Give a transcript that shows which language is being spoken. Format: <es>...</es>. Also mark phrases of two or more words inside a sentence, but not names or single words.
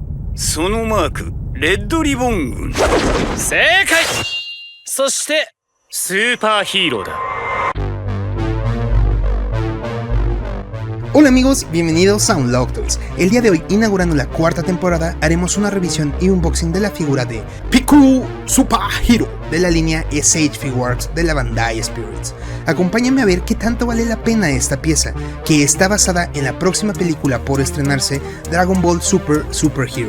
<ja>そのマーク、レッドリボン軍。正解。そしてスーパーヒーローだ。</ja> <es>Hola amigos, bienvenidos a Unlocked Toys. El día de hoy, inaugurando la cuarta temporada, haremos una revisión y unboxing de la figura de Piccolo Super Hero de la línea SH Figuarts de la Bandai Spirits. Acompáñame a ver qué tanto vale la pena esta pieza, que está basada en la próxima película por estrenarse, Dragon Ball Super Hero.</es>